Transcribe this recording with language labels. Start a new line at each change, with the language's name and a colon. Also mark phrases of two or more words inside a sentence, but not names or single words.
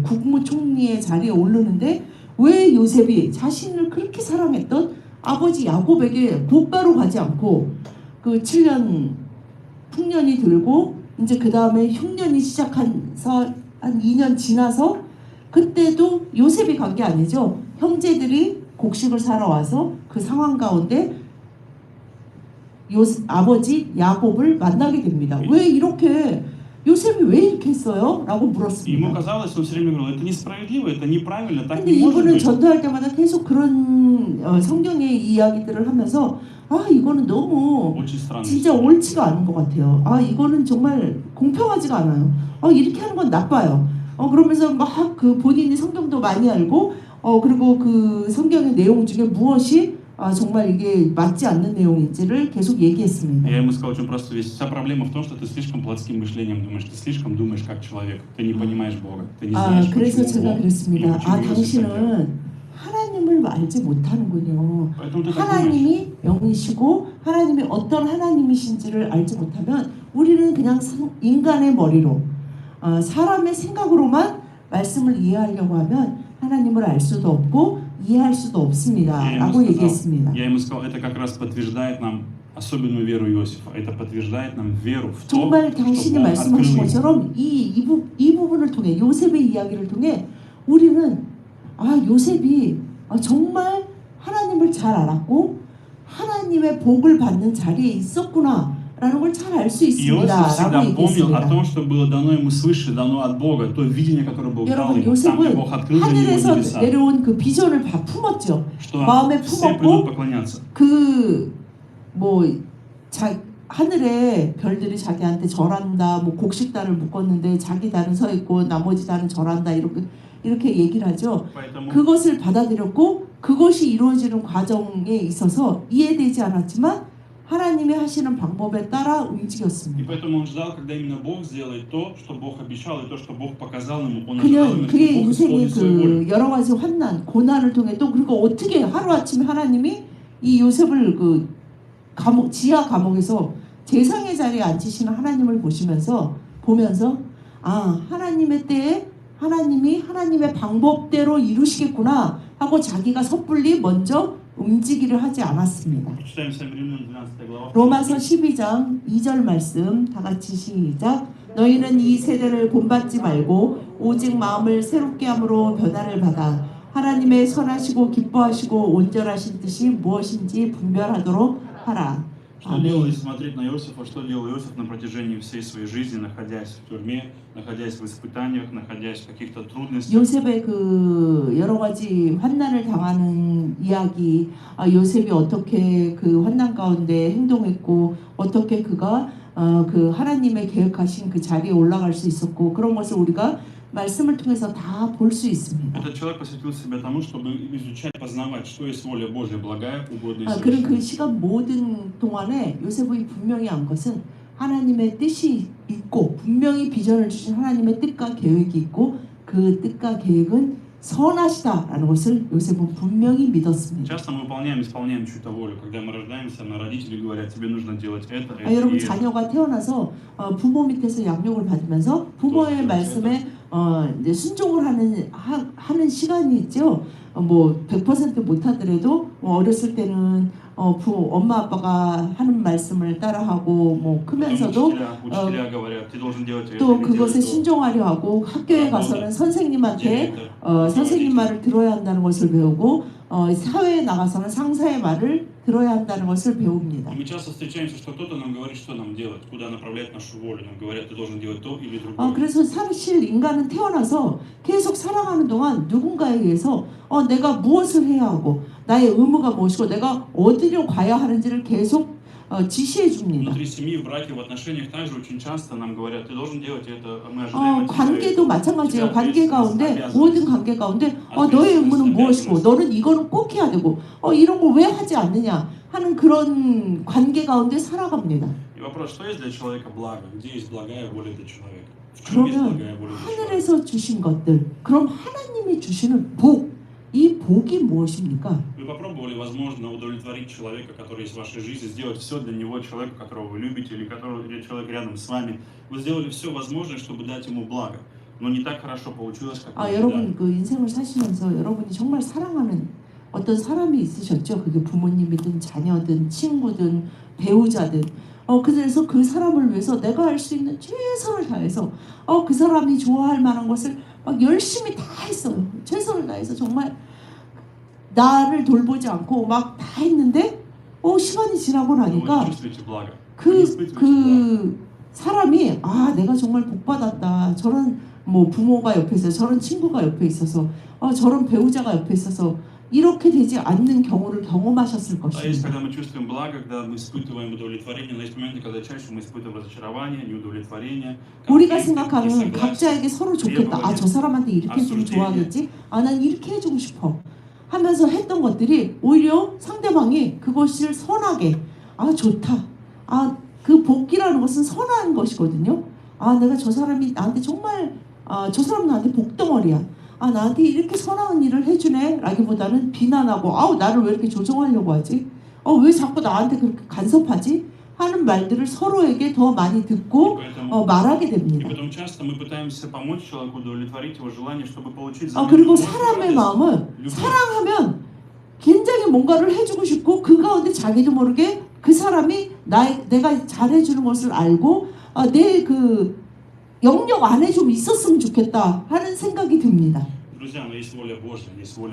Korean: 국무총리의 자리에 오르는데 왜 요셉이 자신을 그렇게 사랑했던 아버지 야곱에게 곧바로 가지 않고 그 7년 풍년이 들고 이제 그 다음에 흉년이 시작해서 한 2년 지나서 그때도 요셉이 간 게 아니죠. 형제들이 곡식을 사러 와서 그 상황 가운데 아버지 야곱을 만나게 됩니다. 왜 이렇게 요셉이 왜 이렇게 했어요? 라고
Russian: Ему
Korean: 물었습니다.
Russian: казалось, он все время говорил, это несправедливо, это неправильно, так
Korean: 근데
Russian: не может
Korean: 이분은
Russian: быть.
Korean: 전도할 때마다 계속 그런 성경의 이야기들을 하면서 아 이거는 너무
Russian: Очень странно.
Korean: 진짜 옳지가 않은 것 같아요. 아 이거는 정말 공평하지가 않아요. 이렇게 하는 건 나빠요. 그러면서 막 그 본인이 성경도 많이 알고 그리고 그 성경의 내용 중에 무엇이 정말 이게 맞지 않는 내용인지를 계속 얘기했습니다.
Russian: Я ему сказал очень простую вещь. Вся проблема в том, что ты слишком плотским мышлением думаешь, ты слишком думаешь как человек, ты не понимаешь Бога, ты не знаешь,
Korean: 그래서
Russian: почему
Korean: 제가
Russian: Бог или
Korean: 그랬습니다.
Russian: почему Иосиф так делал.
Korean: 당신은 하나님을 알지 못하는군요.
Russian: Поэтому ты так думаешь.
Korean: 하나님이 영이시고 하나님이 어떤 하나님이신지를 알지 못하면 우리는 그냥 인간의 머리로 사람의 생각으로만 말씀을 이해하려고 하면 하나님을 알 수도 없고 이해할 수도 없습니다. 라고 얘기했습니다.
Russian: Я ему сказал, это как раз подтверждает нам особенную веру Иосифа. Это подтверждает нам веру в то,
Korean: 정말
Russian: что
Korean: 당신이
Russian: Бог
Korean: 말씀하신
Russian: открыл ему.
Korean: 것처럼 이 부분을 통해 요셉의 이야기를 통해 우리는 요셉이 정말 하나님을 잘 알았고 하나님의 복을 받는 자리에 있었구나 라는 걸 잘 알 수
Russian: Иосиф
Korean: 있습니다.
Russian: всегда
Korean: 라고
Russian: помнил о
Korean: 얘기했습니다.
Russian: том, что было дано ему свыше, дано от Бога, то видение, которое Бог дал
Korean: 여러분
Russian: ему, там, где
Korean: 요셉은
Russian: Бог открыл для него
Korean: 하늘에서
Russian: небеса,
Korean: 내려온 그 비전을 다 품었죠.
Russian: что
Korean: 마음에
Russian: все
Korean: 품었고
Russian: придут поклоняться.
Korean: 하늘에 별들이 자기한테 절한다, 곡식단을 묶었는데 자기 단은 서 있고 나머지 단은 절한다 이렇게 얘기를 하죠.
Russian: Поэтому
Korean: 그것을 받아들였고 그것이 이루어지는 과정에 있어서 이해되지 않았지만 하나님이 하시는 방법에 따라
Russian: И
Korean: 움직였습니다.
Russian: поэтому он ждал, когда именно Бог сделает то, что Бог обещал, и то, что Бог показал ему. Он ожидал именно, что
Korean: 그의
Russian: Бог
Korean: 인생의
Russian: исполнит свою волю.
Korean: 그 여러 가지 환난, 고난을 통해 또 그리고 어떻게 하루아침에 하나님이 이 요셉을 그 지하 감옥에서 재상의 자리에 앉히시는 하나님을 보면서 하나님의 때에 하나님이 하나님의 방법대로 이루시겠구나 하고 자기가 섣불리 먼저 움직이려 하지 않았습니다.
Russian: Читаем с вами Римлянам 12 глава.
Korean: 로마서 12장 2절 말씀 다 같이 시작. 너희는 이 세대를 본받지 말고 오직 마음을 새롭게 함으로 변화를 받아 하나님의 선하시고 기뻐하시고 온전하신 뜻이 무엇인지 분별하도록 하라.
Russian: Что делал, если смотреть на Иосифа, что делал Иосиф на протяжении всей своей жизни, находясь в тюрьме, находясь в испытаниях, находясь в каких-то трудностях.
Korean: 요셉의 그 여러 가지 환난을 당하는 이야기, 요셉이 어떻게 그 환난 가운데 행동했고 어떻게 그가 그 하나님의 계획하신 그 자리에 올라갈 수 있었고 그런 것을 우리가 말씀을 통해서 다 볼 수 있습니다.
Russian: Этот человек посвятил себя тому, чтобы изучать, познавать, что есть воля Божья, благая, угодная и
Korean: 그런 그
Russian: совершенная.
Korean: 시간 모든 동안에 요셉이 분명히 안 것은 하나님의 뜻이 있고 분명히 비전을 주신 하나님의 뜻과 계획이 있고 그 뜻과 계획은 선하시다라는 것을 요셉은 분명히 믿었습니다.
Russian: Часто мы исполняем чью-то волю. Когда мы рождаемся, на родители говорят, тебе нужно делать это,
Korean: 여러분
Russian: и это.
Korean: 자녀가 태어나서 부모 밑에서 양육을 받으면서 부모의 말씀에 이제 순종을 하는 시간이 있죠. 100% 못하더라도 어렸을 때는 엄마 아빠가 하는 말씀을 따라하고 크면서도
Russian: учителя говорят, ты должен делать это,
Korean: 또
Russian: или
Korean: 그것에
Russian: делать то.
Korean: 순종하려 하고 학교에 가서는 선생님한테 선생님 말을 들어야 한다는 것을 배우고 사회에 나가서는 상사의 말을 들어야 한다는 것을 배웁니다.
Russian: И мы часто встречаемся, что кто-то нам говорит, что нам делать, куда направлять нашу волю. Нам говорят, ты должен делать то или другое.
Korean: 그래서 사실 인간은 태어나서 계속 살아가는 동안 누군가에 의해서 내가 무엇을 해야 하고 나의 의무가 무엇이고 내가 어디로 가야 하는지를 계속 지시해 줍니다.
Russian: Внутри семьи, в браке, в отношениях также очень часто нам говорят, ты должен делать это, мы ожидаем от тебя
Korean: 관계도
Russian: этого.
Korean: 마찬가지예요.
Russian: У тебя
Korean: 관계
Russian: ответственность,
Korean: 가운데
Russian: обязанность.
Korean: 모든 관계 가운데 너의 의무는 무엇이고 너는 이거는 꼭 해야 되고 이런 거 왜 하지 않느냐 하는 그런 관계 가운데 살아갑니다.
Russian: И вопрос, что есть для человека благо? Где есть благая воля для человека? В чем есть
Korean: 그러면
Russian: благая воля для человека?
Korean: 하늘에서 주신 것들, 그럼 하나님이 주시는 복, 이 복이 무엇입니까?
Russian: Вы попробовали, возможно, удовлетворить человека, который есть в вашей жизни, сделать все для него, человека, которого вы любите, или человек рядом с вами. Вы сделали все возможное, чтобы дать ему благо. Но не так хорошо получилось, как вы
Korean: 여러분
Russian: ожидали.
Korean: 그 인생을 사시면서 여러분이 정말 사랑하는 어떤 사람이 있으셨죠? 그게 부모님이든 자녀든 친구든 배우자든 그래서 그 사람을 위해서 내가 할 수 있는 최선을 다해서 그 사람이 좋아할 만한 것을 막 열심히 다 했어요. 최선을 다해서 정말 나를 돌보지 않고 막 다 했는데 시간이 지나고
Russian: Но вы не
Korean: 나니까
Russian: чувствуете благо. Вы не испытываете благо.
Korean: 그 사람이 내가 정말 복 받았다. 저런 뭐 부모가 옆에 있어서 저런 친구가 옆에 있어서 저런 배우자가 옆에 있어서 이렇게 되지 않는 경우를 경험하셨을
Russian: А есть,
Korean: 것입니다.
Russian: когда мы чувствуем благо, когда мы испытываем удовлетворение, но есть моменты, когда чаще мы испытываем разочарование, неудовлетворение,
Korean: 우리가
Russian: конфликты,
Korean: 생각하는
Russian: несогласие.
Korean: 각자에게 서로 좋겠다. 저 사람한테 이렇게 해주면 좋아하겠지. 난 이렇게 해주고 싶어. 하면서 했던 것들이 오히려 상대방이 그것을 선하게 좋다. 그 복이라는 것은 선한 것이거든요. 내가 저 사람이 나한테 정말 저 사람 나한테 복덩어리야. 나한테 이렇게 선한 일을 해주네 라기보다는 비난하고 나를 왜 이렇게 조종하려고 하지? 왜 자꾸 나한테 그렇게 간섭하지? 하는 말들을 서로에게 더 많이 듣고 말하게
Russian: И
Korean: 됩니다.
Russian: потом часто мы пытаемся помочь человеку удовлетворить его желание, чтобы получить
Korean: 그리고
Russian: взамен
Korean: 사람의
Russian: радость,
Korean: 마음은
Russian: любовь.
Korean: 사랑하면 굉장히 뭔가를 해주고 싶고 그 가운데 자기도 모르게 그 사람이 내가 잘해주는 것을 알고 내 그 영역 안에 좀 있었으면 좋겠다 하는 생각이 듭니다.
Russian: Друзья, но есть воля Божья, есть воля